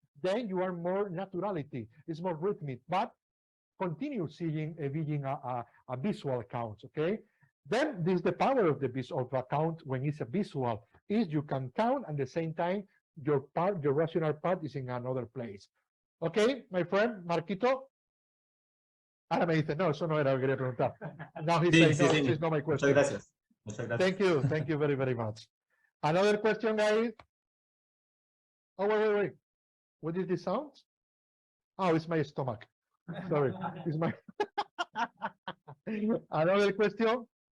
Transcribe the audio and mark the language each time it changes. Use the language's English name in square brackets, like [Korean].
[English] Then you are more naturality, it's more rhythmic, but continue seeing a visual count, okay? Then this is the power of the visual count when it's a visual, is you can count at the same time your rational part is in another place. Okay, my friend, Marquito? [Spanish] Ahora me dice, no, eso no era lo que quería preguntar. [English] Now he's saying, no, this is not my question. [Spanish] Muchas gracias. Muchas gracias. [English] Thank you very, very much. Another question, guys. Oh, wait. What is this sound? Oh, it's my stomach. Sorry, it's my... Another question.